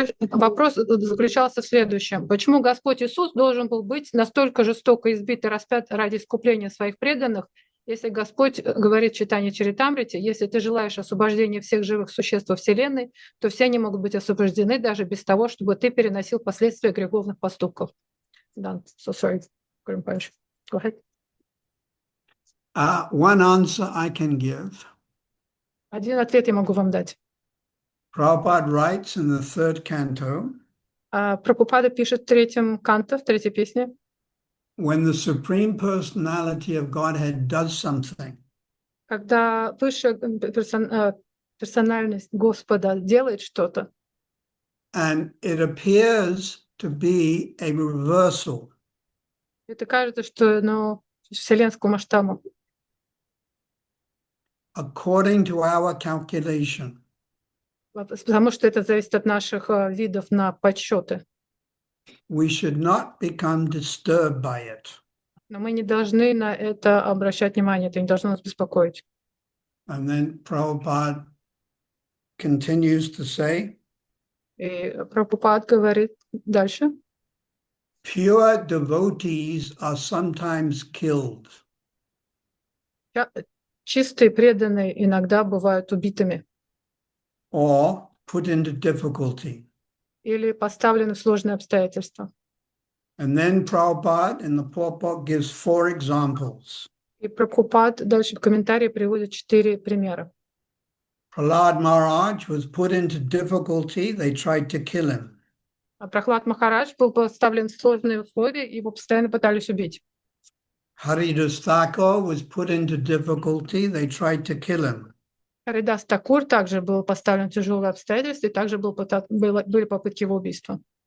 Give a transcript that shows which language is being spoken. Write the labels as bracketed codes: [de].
[ru] Вопрос заключался в следующем. Почему Господь Иисус должен был быть настолько жестоко избит и распят ради искупления своих преданных, если Господь говорит в Чайтанье Чаритамрите, если ты желаешь освобождения всех живых существ во Вселенной, то все они могут быть освобождены даже без того, чтобы ты переносил последствия греховных поступков. [en] Done. So sorry. Go ahead. One answer I can give. [ru] Один ответ я могу вам дать. [en] Prabhupada writes in the third canto, [ru] Прабхупада пишет в третьем канто, в третьей песне, [en] when the Supreme Personality of Godhead does something, [ru] когда высшая персональность Господа делает что-то, [en] and it appears to be a reversal, [ru] это кажется, что вселенскому масштабу, [en] according to our calculation, [ru] потому что это зависит от наших видов на подсчеты. [en] we should not become disturbed by it. [ru] Но мы не должны на это обращать внимание, это не должно нас беспокоить. [en] And then Prabhupada continues to say, [ru] И Прабхупад говорит дальше. [en] Pure devotees are sometimes killed. [ru] Чистые преданные иногда бывают убитыми [en] Or put into difficulty. [ru] или поставлены в сложные обстоятельства. [en] And then Prabhupada in the purport gives 4 examples. [ru] И Прабхупад дальше в комментарии приводит 4 примера. [en] Prahlad Maharaj was put into difficulty, they tried to kill him. [ru] А Прохлад Махарадж был поставлен в сложные условия, и его постоянно пытались убить. [en] Haridas Thakur was put into difficulty, they tried to kill him. [ru] Харидас Такур также был поставлен в тяжелые обстоятельства, и также были попытки его убийства.